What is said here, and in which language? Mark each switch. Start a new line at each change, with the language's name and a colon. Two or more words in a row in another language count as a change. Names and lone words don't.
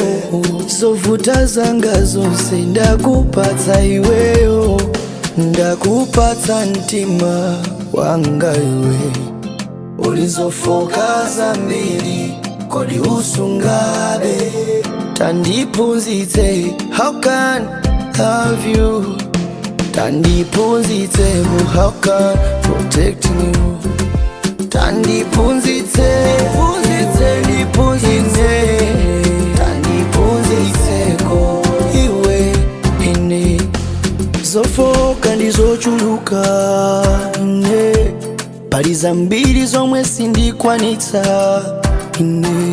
Nyanja: Zovuta zanga zonse ndakupatsa iweyo, ndakupatsa mtima wanga iwe. Ulizofoka zambiri kodi usungabe. Tandiphunzitse,
English: how can I love you?
Nyanja: Tandiphunzitse,
English: how can I protect you?
Nyanja: Tandiphunzitse, Tandiphunzitse ko iwe ine. Zofoka ndizochuluka ine, paliza mbiri zomwe sindikwanitsa ine.